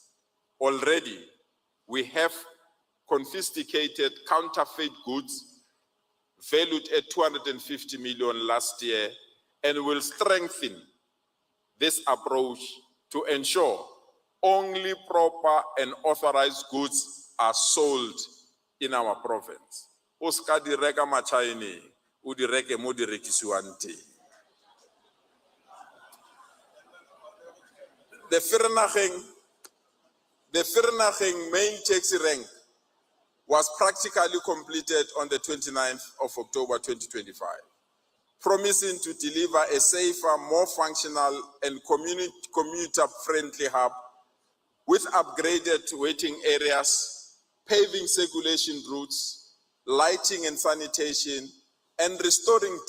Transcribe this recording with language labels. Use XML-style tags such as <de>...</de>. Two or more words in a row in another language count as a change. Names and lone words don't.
<en>Already, we have confiscated counterfeit goods valued at 250 million last year, and will strengthen this approach to ensure only proper and authorized goods are sold in our province.</en> <tn>Oska di reka machaini, u di reke mo di rekisiwang teng.</tn> <en>The Vereeniging main taxi rank was practically completed on the 29th of October 2025, promising to deliver a safer, more functional and commuter-friendly hub with upgraded waiting areas, paving circulation routes, lighting and sanitation, and restoring</en>